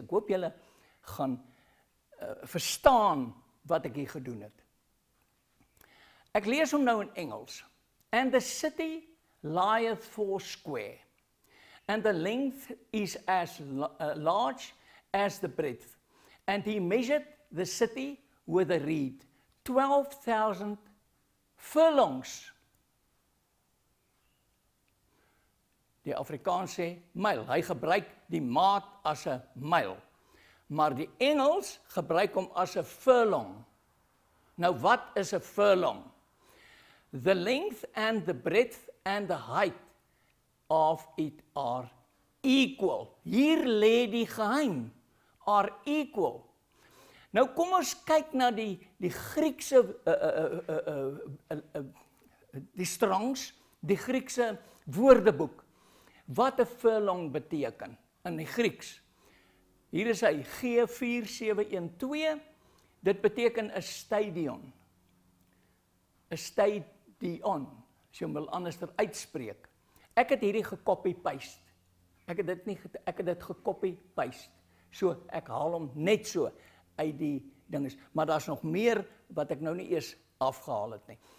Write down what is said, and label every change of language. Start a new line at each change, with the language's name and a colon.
Afrikaans: Ek hoop julle gaan verstaan wat ek hier gedoen het. Ek lees hom nou in Engels.
English: And the city lieth foursquare, and the length is as large as the breadth. And he measured the city with a reed, 12,000 furlongs.
Afrikaans: Die Afrikaans sê myl. Hy gebruik die maat as 'n myl. Maar die Engels gebruik hom as 'n furlong. Nou wat is 'n furlong?
English: The length and the breadth and the height of it are equal.
Afrikaans: Hier lê die geheim.
English: Are equal.
Afrikaans: Nou kom ons kyk na die Griekse die Strongs, die Griekse woordeboek. Wat 'n furlong beteken in die Grieks. Hier is hy, G4712. Dit beteken 'n stadion. 'n stadion, as jy hom wil anders uitspreek. ek het hierdie gekopie-paste. Ek het dit gekopie-paste. So, ek haal hom net so uit die dinges. Maar daar's nog meer wat ek nou nie eers afgehaal het nie.